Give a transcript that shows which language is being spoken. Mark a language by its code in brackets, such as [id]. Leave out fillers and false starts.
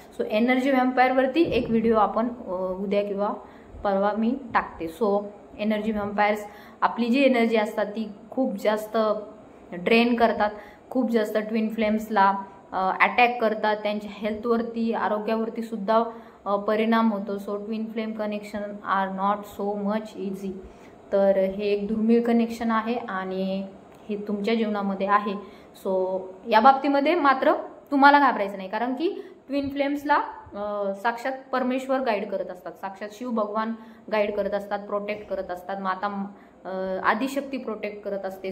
[mr] So energy व्हॅम्पायरवरती एक video आपण उद्या किंवा परवा मी टाकते. सो एनर्जी व्हॅम्पायर्स आपली जी एनर्जी असतात ती खूप जास्त ड्रेन करतात, खूप जास्त ट्विन फ्लेम्सला अटॅक करतात, त्यांच्या हेल्थवरती, आरोग्यावरती सुद्धा परिणाम होतो. [en] So twin flame connection are not so much easy. [mr] तर हे एक दुर्मिळ कनेक्शन आहे आणि हे तुमच्या जीवनामध्ये आहे. सो या बाबतीमध्ये मात्र तुम्हाला घाबरायचं नाही, कारण की ट्विन फ्लेम्सला साक्षात परमेश्वर गाईड करत असतात, साक्षात शिव भगवान गाईड करत असतात, प्रोटेक्ट करत असतात, माता आदिशक्ती प्रोटेक्ट करत असते.